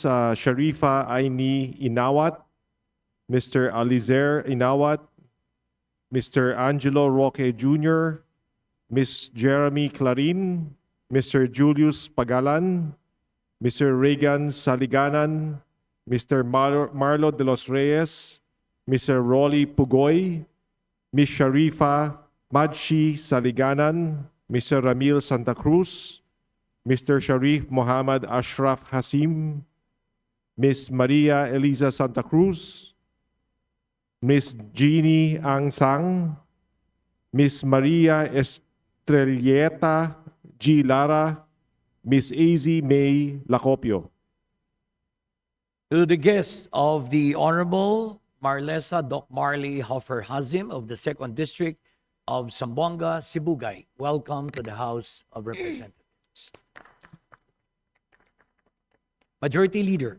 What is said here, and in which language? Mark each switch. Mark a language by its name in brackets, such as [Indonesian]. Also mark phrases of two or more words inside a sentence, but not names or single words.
[English] Sharifa Aini Inawat, Mr. Alizer Inawat, Mr. Angelo Roque Jr., Ms. Jeremy Clarin, Mr. Julius Pagalan, Mr. Reagan Saliganan, Mr. Marlo de los Reyes, Mr. Rolly Pugoy, Ms. Sharifa Madshi Saliganan, Mr. Ramil Santa Cruz, Mr. Sharif Mohammed Ashraf Hasim, Ms. Maria Eliza Santa Cruz, Ms. Jeannie Ang Sang, Ms. Maria Estrelleta G. Lara, Ms. AZ May Lacopio. to the guests of the Honorable Marlesa Doc Marley Hofer Hazim of the 2nd District of Zamboanga, Sibugay. Welcome to the House of Representatives. Majority Leader,